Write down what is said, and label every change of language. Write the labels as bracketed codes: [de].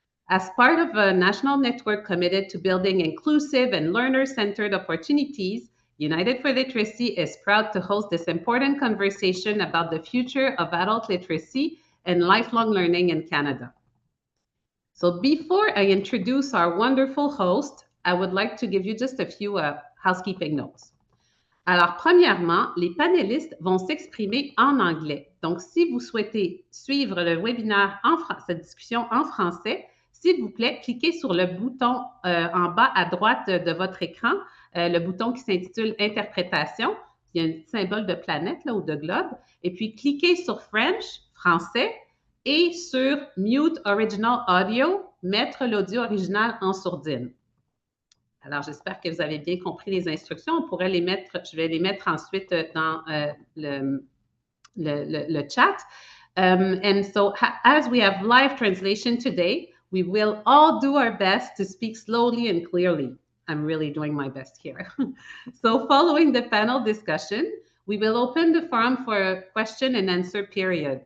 [en] As part of a national network committed to building inclusive and learner-centered opportunities, United for Literacy is proud to host this important conversation about the future of adult literacy and lifelong learning in Canada. So before I introduce our wonderful host, I would like to give you just a few housekeeping notes. [fr] Alors, premièrement, les panélistes vont s'exprimer en anglais. Donc, si vous souhaitez suivre le webinaire cette discussion en français, s'il vous plaît, cliquez sur le bouton en bas à droite de votre écran, le bouton qui s'intitule Interprétation. Il y a un petit symbole de planète là, ou de globe. Et puis, cliquez sur French, français, et sur Mute Original Audio, mettre l'audio original en sourdine. Alors, j'espère que vous avez bien compris les instructions. On pourrait les mettre, je vais les mettre ensuite dans le chat. [en] And so, as we have live translation today, we will all do our best to speak slowly and clearly. I'm really doing my best here. So following the panel discussion, we will open the forum for a question and answer period.